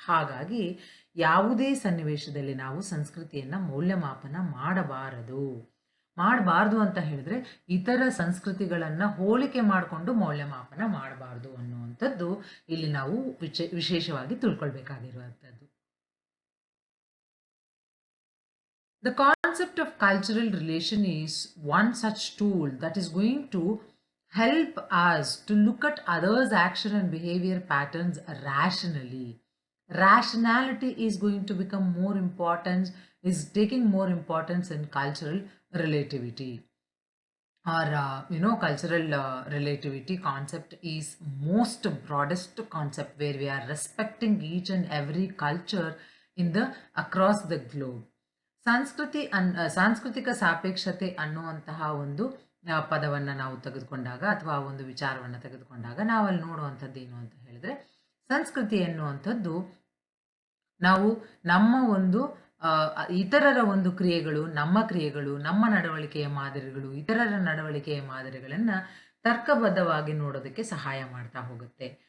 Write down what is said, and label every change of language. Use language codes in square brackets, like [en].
[kn] ಹಾಗಾಗಿ ಯಾವುದೇ ಸನ್ನಿವೇಶದಲ್ಲಿ ನಾವು ಸಂಸ್ಕೃತಿಯನ್ನು ಮೌಲ್ಯಮಾಪನ ಮಾಡಬಾರದು ಅಂತ ಹೇಳಿದ್ರೆ ಇತರ ಸಂಸ್ಕೃತಿಗಳನ್ನು ಹೋಲಿಕೆ ಮಾಡಿಕೊಂಡು ಮೌಲ್ಯಮಾಪನ ಮಾಡಬಾರ್ದು ಅನ್ನುವಂಥದ್ದು ಇಲ್ಲಿ ನಾವು ವಿಶೇಷವಾಗಿ ತಿಳ್ಕೊಳ್ಬೇಕಾಗಿರುವಂಥದ್ದು. [en] The concept of cultural relation is one such tool that is going to help us to look at others' action and behavior patterns rationally. Rationality is going to become more important, is taking more importance in cultural relativity. Or, cultural relativity concept is most broadest concept, where we are respecting each and every culture across the globe. [kn] ಸಾಂಸ್ಕೃತಿಕ ಸಾಪೇಕ್ಷತೆ ಅನ್ನುವಂತಹ ಒಂದು ಪದವನ್ನು ನಾವು ತೆಗೆದುಕೊಂಡಾಗ ಅಥವಾ ಒಂದು ವಿಚಾರವನ್ನು ತೆಗೆದುಕೊಂಡಾಗ ನಾವಲ್ಲಿ ನೋಡುವಂಥದ್ದು ಏನು ಅಂತ ಹೇಳಿದ್ರೆ, ಸಂಸ್ಕೃತಿ ಎನ್ನುವಂಥದ್ದು ನಾವು ನಮ್ಮ ಒಂದು ಇತರರ ಒಂದು ಕ್ರಿಯೆಗಳು, ನಮ್ಮ ನಡವಳಿಕೆಯ ಮಾದರಿಗಳು, ಇತರರ ನಡವಳಿಕೆಯ ಮಾದರಿಗಳನ್ನು ತರ್ಕಬದ್ಧವಾಗಿ ನೋಡೋದಕ್ಕೆ ಸಹಾಯ ಮಾಡ್ತಾ ಹೋಗುತ್ತೆ.